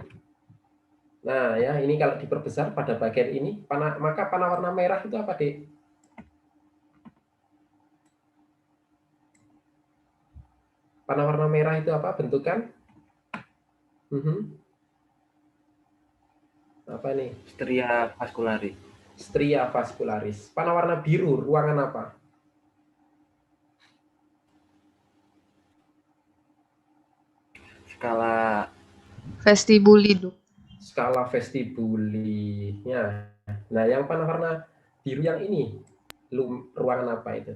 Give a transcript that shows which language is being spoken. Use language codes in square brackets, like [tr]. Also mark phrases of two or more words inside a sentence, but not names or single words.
[id] Nah ya, ini kalau diperbesar pada bagian ini, maka panah warna merah itu apa, Dek? Panah warna merah itu apa bentukan? Apa nih? [la] Stria vascularis. Stria vascularis. [id] Panah warna biru, ruangan apa? Skala Vestibuli, Dok. [la] Skala vestibuli. [id] Ya. Nah, yang panah warna biru yang ini, ruangan apa itu?